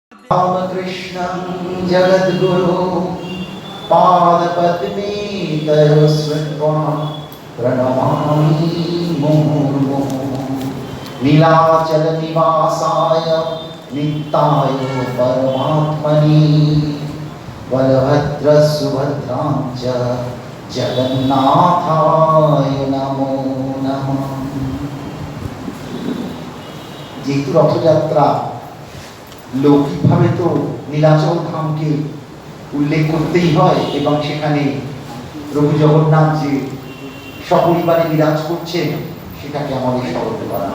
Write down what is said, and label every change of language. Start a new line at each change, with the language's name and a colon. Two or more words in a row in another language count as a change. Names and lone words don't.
Sanskrit: रामकृष्णं जगद्गुरु पादपद्मे तयो श्रुत्वा प्रणमामि मुहुर्मुहुः। नीलाचलनिवासाय नित्याय परमात्मने बलभद्रसुभद्रां च जगन्नाथाय नमो नमः।
Bangla: যেহেতু রথযাত্রা লৌকিকভাবে তো নীলাচল ধামকে উল্লেখ করতেই হয় এবং সেখানে প্রভু জগন্নাথ যে সপরিবারে বিরাজ করছেন সেটাকে আমাদের স্মরণ করা।